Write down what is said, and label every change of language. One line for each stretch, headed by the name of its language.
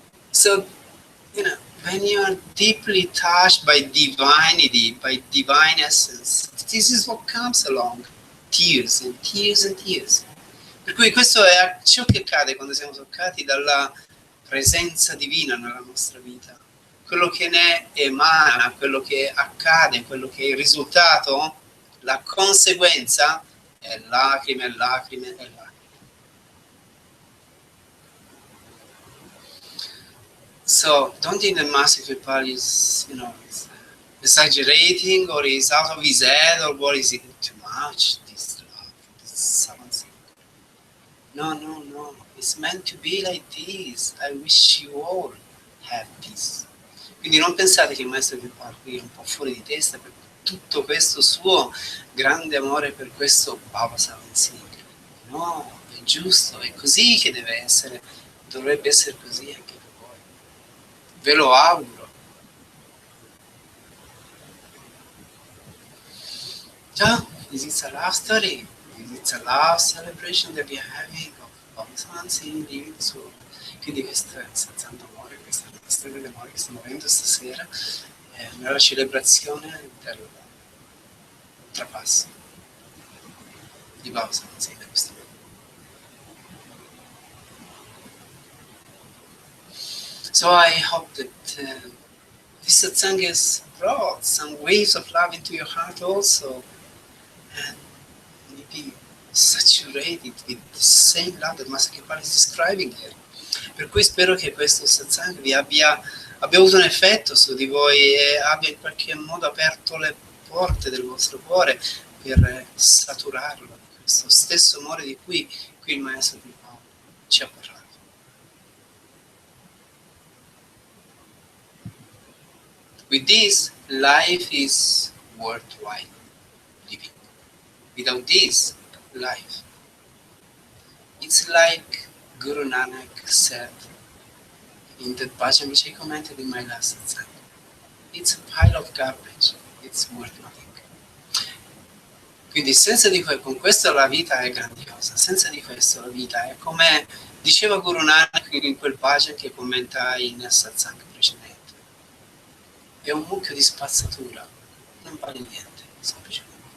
English: So, when you are deeply touched by divinity, by divine essence, this is what comes along. Tears and tears and tears.
Italian: Per cui questo è ciò che accade quando siamo toccati dalla presenza divina nella nostra vita. Quello che ne emana, quello che accade, quello che è il risultato, la conseguenza è lacrime, lacrime e lacrime.
English: So don't think that Master Kirpal is, exaggerating or is out of his head or what is it too much, this love, this something. No. It's meant to be like this. I wish you all have this.
Italian: Quindi non pensate che il Maestro Kirpal qui è un po' fuori di testa per tutto questo suo grande amore per questo basao. No, è giusto, è così che deve essere, dovrebbe essere così anche. Ve lo auguro.
English: So, this is a love story. This is a love celebration that we are having of Satsang living soul.
Italian: Quindi questo è il Satsang d'amore, questa è la storia d'amore che stiamo avendo stasera nella celebrazione del trapasso di Basao.
English: So I hope that this satsang has brought some waves of love into your heart also, and maybe saturated with the same love that Master Kirpal is describing here.
Italian: Per cui spero che questo satsang vi abbia avuto un effetto su di voi e abbia in qualche modo aperto le porte del vostro cuore per saturarlo di questo stesso amore di cui qui il Maestro Kirpal ci ha parlato.
English: With this, life is worthwhile living. Without this, life, it's like Guru Nanak said in that bhajan which I commented in my last satsang. It's a pile of garbage. It's worth nothing.
Italian: Quindi senza di questo, con questo la vita è grandiosa. Senza di questo la vita è come diceva Guru Nanak in quel bhajan che commentai nel satsang precedente. È un mucchio di spazzatura, non vale niente, semplicemente.